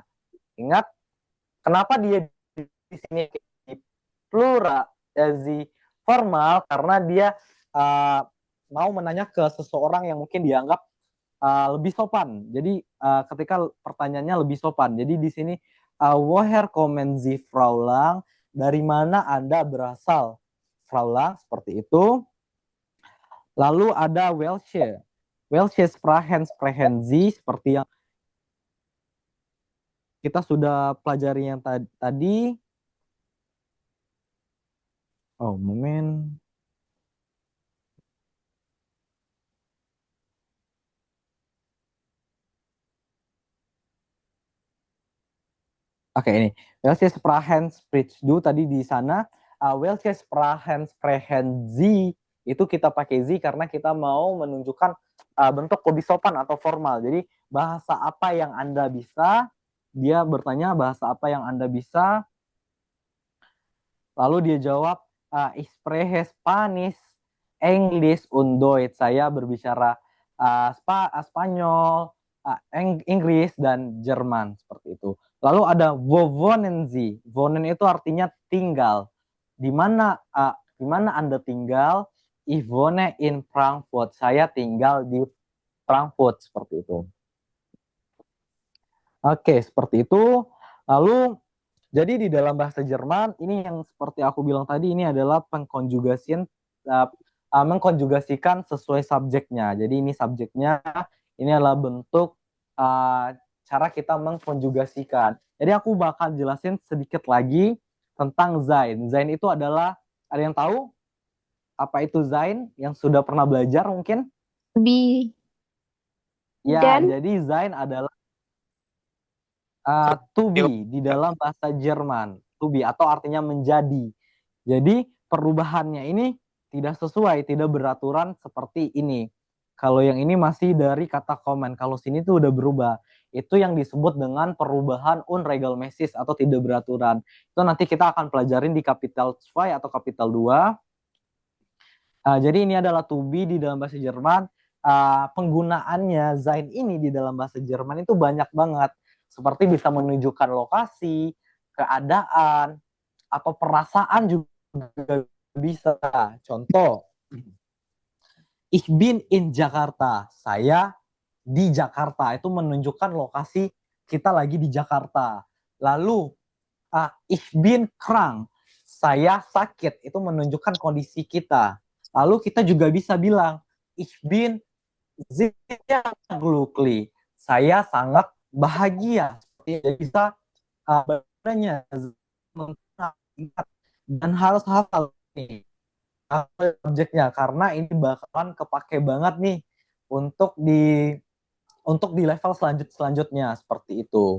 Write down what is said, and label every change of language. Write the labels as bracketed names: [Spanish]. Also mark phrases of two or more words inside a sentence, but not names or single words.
[Indonesian] Ingat, kenapa dia di sini plural, formal, karena dia mau menanya ke seseorang yang mungkin dianggap lebih sopan. Jadi ketika pertanyaannya lebih sopan. Jadi di sini [German] woher kommen Sie Fraulang? [Indonesian] Dari mana Anda berasal? Fraulang, seperti itu. Lalu ada [German] welche. Welche Sprachen sprechen Sie, [Indonesian] seperti yang kita sudah pelajari yang tadi. Oh, moment. Oke, ini. [German] Welche Sprachen sprichst du [Indonesian] tadi di sana. [German] Welche Sprachen sprechen Sie, [Indonesian] itu kita pakai Sie karena kita mau menunjukkan bentuk lebih sopan atau formal. Jadi bahasa apa yang Anda bisa? Dia bertanya bahasa apa yang Anda bisa. Lalu dia jawab, [German] ich spreche Spanish, English und Deutsch. [Indonesian] Saya berbicara Spanyol, Inggris, dan Jerman, seperti itu. Lalu ada [German] wo wohnen Sie. [Indonesian] Wohnen itu artinya tinggal. Di mana Anda tinggal? [German] Ich wohne in Frankfurt. [Indonesian] Saya tinggal di Frankfurt, seperti itu. Oke, seperti itu. Lalu, jadi di dalam bahasa Jerman, ini yang seperti aku bilang tadi, ini adalah mengkonjugasikan sesuai subjeknya. Jadi ini subjeknya, ini adalah bentuk cara kita mengkonjugasikan. Jadi aku bakal jelasin sedikit lagi tentang sein. Sein itu adalah, ada yang tahu apa itu sein? Yang sudah pernah belajar mungkin? [English] Be. [Indonesian] Ya, Dan? jadi sein adalah [English] To be [Indonesian] di dalam bahasa Jerman. [English] To be [Indonesian] atau artinya menjadi. Jadi perubahannya ini tidak sesuai, tidak beraturan seperti ini. Kalau yang ini masih dari kata komen. Kalau sini tuh udah berubah. Itu yang disebut dengan perubahan unregelmäßig atau tidak beraturan. Itu nanti kita akan pelajarin di kapital 2 atau kapital 2. Jadi ini adalah [English] to be [Indonesian] di dalam bahasa Jerman. Penggunaannya sein ini di dalam bahasa Jerman itu banyak banget. Seperti bisa menunjukkan lokasi, keadaan, atau perasaan juga bisa. Contoh, [German] ich bin in Jakarta. [Indonesian] Saya di Jakarta. Itu menunjukkan lokasi kita lagi di Jakarta. Lalu, [German] ich bin krank. [Indonesian] Saya sakit. Itu menunjukkan kondisi kita. Lalu kita juga bisa bilang, [German] ich bin sehr glücklich. [Indonesian] Saya sangat bahagia. Jadi bisa bedanya dan harus hafal nih objeknya karena ini bakalan kepake banget nih untuk di level selanjutnya seperti itu.